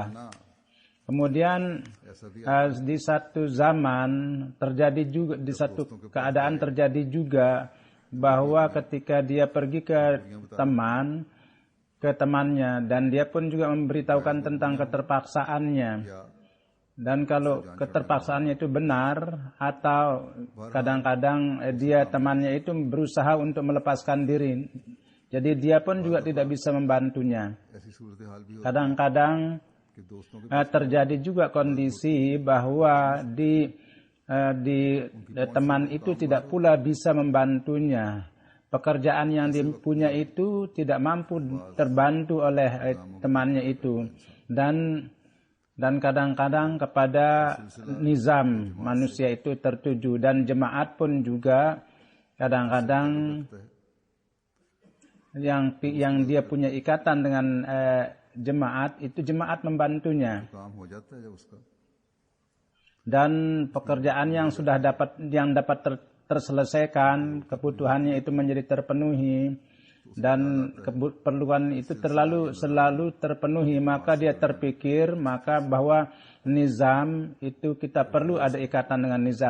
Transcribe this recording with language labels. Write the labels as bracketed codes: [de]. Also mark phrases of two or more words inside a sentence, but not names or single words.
[id] Kemudian di satu zaman terjadi juga, di satu keadaan terjadi juga bahwa ketika dia pergi ke temannya, dan dia pun juga memberitahukan tentang keterpaksaannya. Dan kalau keterpaksaannya itu benar, atau kadang-kadang temannya itu berusaha untuk melepaskan diri, jadi dia pun juga tidak bisa membantunya. [ur] ایسی صورت حال بھی ہو [id] Kadang-kadang [ur] کہ دوستوں کے [id] terjadi juga kondisi bahwa di teman itu tidak pula bisa membantunya. Pekerjaan yang dia punya itu tidak mampu terbantu oleh temannya itu, dan kadang-kadang kepada nizam manusia itu tertuju, dan jemaat pun juga kadang-kadang yang dia punya ikatan dengan jemaat itu, jemaat membantunya, [ur] کام ہو جاتا ہے جب اس کا [id] dan pekerjaan yang dapat terselesaikan, kebutuhannya itu menjadi terpenuhi, dan keperluan itu selalu terpenuhi, maka dia terpikir bahwa nizam itu, kita perlu ada ikatan dengan nizam.